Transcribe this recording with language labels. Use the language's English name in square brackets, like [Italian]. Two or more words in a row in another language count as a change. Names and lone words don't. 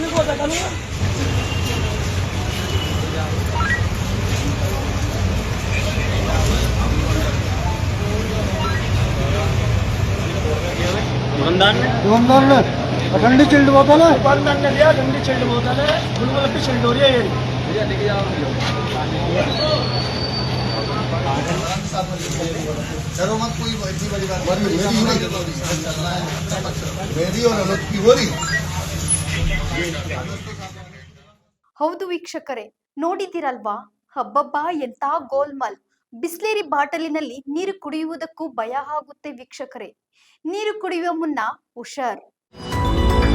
[Hindi] दुकानदार ने ठंडी चिल्ड बोतल है, दुकानदार ने दिया ठंडी चिल्ड बोतल है, गुलगुला की चिल्ड हो रही है ये लेके जाओ। चलो मत कोई इतनी बड़ी बात मेरी और अनुज की हो रही। [Kannada] ಹೌದು ವೀಕ್ಷಕರೇ, ನೋಡಿದಿರಲ್ವಾ? ಹಬ್ಬಬ್ಬಾ, ಎಂತ ಗೋಲ್ಮಾಲ್! ಬಿಸ್ಲೇರಿ ಬಾಟಲಿನಲ್ಲಿ ನೀರು ಕುಡಿಯುವುದಕ್ಕೂ ಭಯ ಆಗುತ್ತೆ ವೀಕ್ಷಕರೇ. ನೀರು ಕುಡಿಯುವ ಮುನ್ನ ಹುಷಾರ್.